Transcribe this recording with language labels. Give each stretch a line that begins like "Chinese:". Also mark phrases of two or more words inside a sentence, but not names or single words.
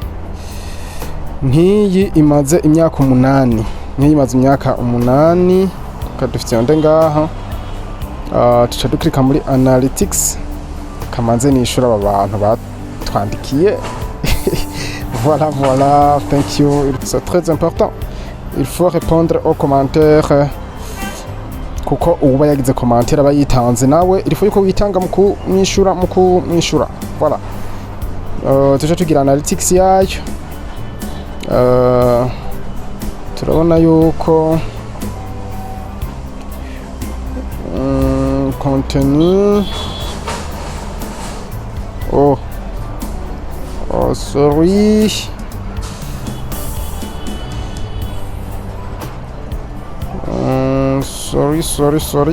Rundi: nkiyi imaze imyaka 8 nkiyi imaze imyaka 8 kadufite ngaha tuca duklika muri analytics kamanze nishura aba bantu batwandikiye voilà
English: thank you
French: c'est très important il faut répondre aux commentaires
Rundi: kuko uba yagize commentaire aba yitanze nawe
French: il faut
Rundi: yuko witanga mu kumwishura voilà tuca tugira analytics yayo turabona yuko contenu
English: sorry sorry